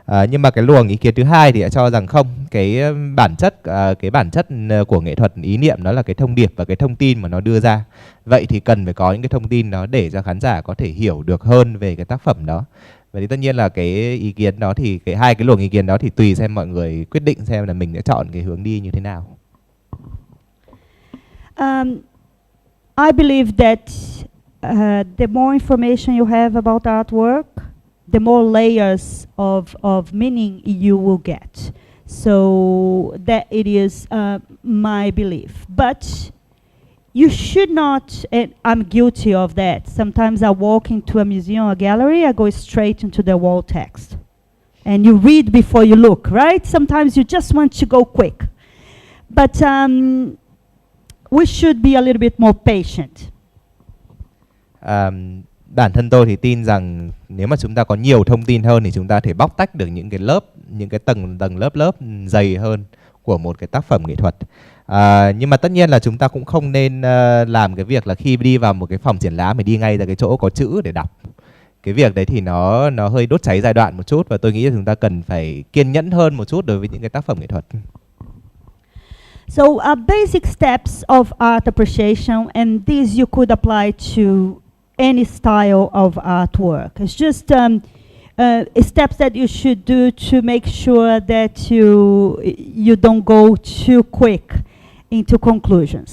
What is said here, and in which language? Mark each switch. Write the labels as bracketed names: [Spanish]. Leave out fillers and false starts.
[Vietnamese] Nhưng mà cái luồng ý kiến thứ hai thì cho rằng không, cái bản chất của nghệ thuật ý niệm nó là cái thông điệp và cái thông tin mà nó đưa ra. Vậy thì cần phải có những cái thông tin đó để cho khán giả có thể hiểu được hơn về cái tác phẩm đó. Vậy thì tất nhiên là cái ý kiến đó thì hai cái luồng ý kiến đó thì tùy xem mọi người quyết định xem là mình sẽ chọn cái hướng đi như thế nào. [English] I believe that the more information you have about artwork, the more layers of meaning you will get. So that it is my belief. But you should not, and I'm guilty of that. Sometimes I walk into a museum or gallery, I go straight into the wall text. And you read before you look, right? Sometimes you just want to go quick. But we should be a little bit more patient. [Vietnamese] Bản thân tôi thì tin rằng nếu mà chúng ta có nhiều thông tin hơn thì chúng ta thể bóc tách được những cái tầng lớp dày hơn của một cái tác phẩm nghệ thuật. Nhưng mà tất nhiên là chúng ta cũng không nên làm cái việc là khi đi vào một cái phòng triển lãm thì đi ngay ra cái chỗ có chữ để đọc. Cái việc đấy thì nó hơi đốt cháy giai đoạn một chút, và tôi nghĩ là chúng ta cần phải kiên nhẫn hơn một chút đối với những cái tác phẩm nghệ thuật. [English] So basic steps of art appreciation, and these you could apply to any style of artwork. It's just steps that you should do to make sure that you don't go too quick into conclusions.